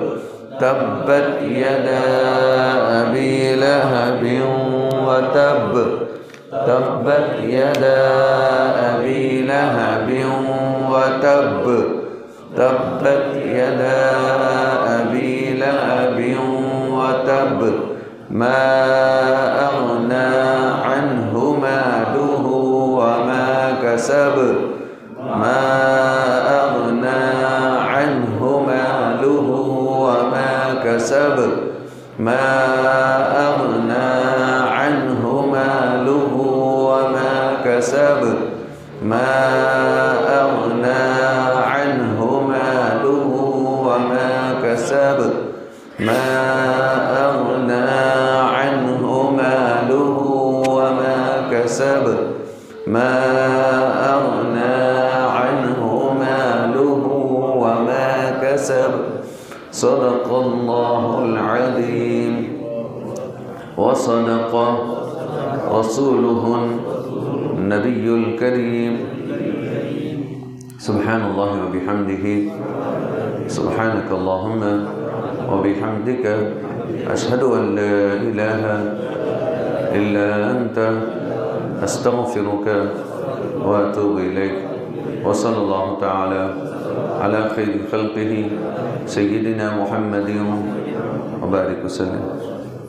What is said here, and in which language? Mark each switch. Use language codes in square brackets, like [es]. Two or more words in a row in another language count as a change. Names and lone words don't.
[ar] تبت یدا ابی لہب وتب. تبت یدا ابی لہب وتب. تبت یدا ابی لہب وتب. ما اغنا عنہ مالہ وما کسب. ما اغنا عنہ مالہ وما کسب. ما اغنا عنہ مالہ وما کسب. ما اغنا عنہ مالہ وما کسب. ما اغنا عنہ مالہ وما کسب. ما اغنا عنہ مالہ وما کسب. صدق اللہ العظیم وصدق رسولہ النبی الکریم. سبحان اللہ وبحمدہ. سبحانک اللہم وبحمدک اشہد ان لا الہ الا انت استغفرک واتوب الیک. وصلی اللہ تعالی علی خیر خلقہ سیدنا محمد وبارک وسلم.